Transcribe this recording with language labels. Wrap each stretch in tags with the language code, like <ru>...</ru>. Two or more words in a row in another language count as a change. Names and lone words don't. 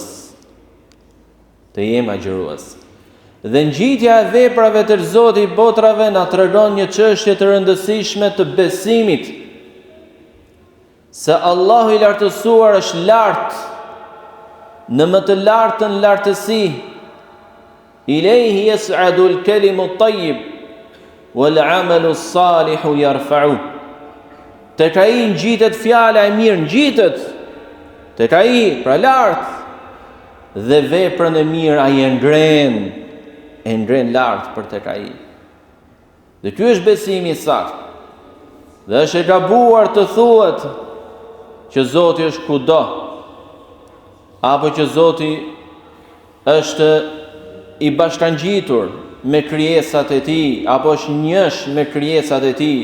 <sq>Të jem agjërues. Dhe ngjitja e veprave të Zotit botrave na tregon një çështje të rëndësishme të besimit, se Allahu i lartësuar është lart, në më të lartën lartësi.</sq> <ar>إليه يصعد الكلم الطيب والعمل الصالح يرفعه.</ar> <sq>Tek ai ngjitet fjala e mirë, ngjitet tek ai, pra lart, dhe veprën e mirë ai e ngren lart për tek ai. Dhe ky është besimi i saktë. Dhe është e gabuar të thuhet që Zoti është kudo, apo që Zoti është i bashkangjitur me krijesat e tij, apo është njësh me krijesat e tij.</sq>